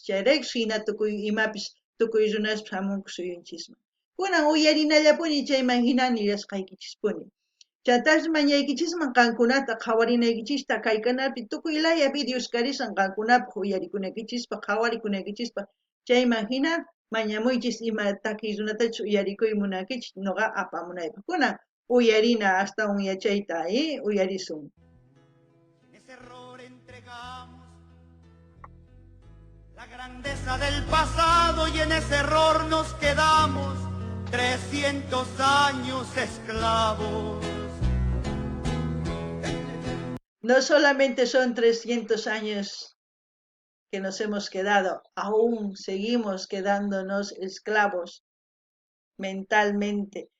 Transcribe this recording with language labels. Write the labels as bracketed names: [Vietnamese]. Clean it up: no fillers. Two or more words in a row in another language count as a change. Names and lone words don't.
[Quechua] chayraykus hina tukuy imapis tukuy runaspis hamunku suyunchisman kunan uyarinallapuni chayman hina nillasqaykichispuni chaytaris mañaykichisman qankunata qhawarinaykichista kay kanapi tukuy laya videos karishan qankunapaq uyarikunaykichispa qhawarikunaykichispa chayman hina mañamuychis ima taki runatachus uyarikuy munankichis noqa apamunaypaq kunan uyarina astawan yachayta uyarisun [Spanish] ese error entregamos la grandeza del pasado y en ese error nos quedamos 300 años esclavos. No solamente son 300 años que nos hemos quedado, aún seguimos quedándonos esclavos mentalmente.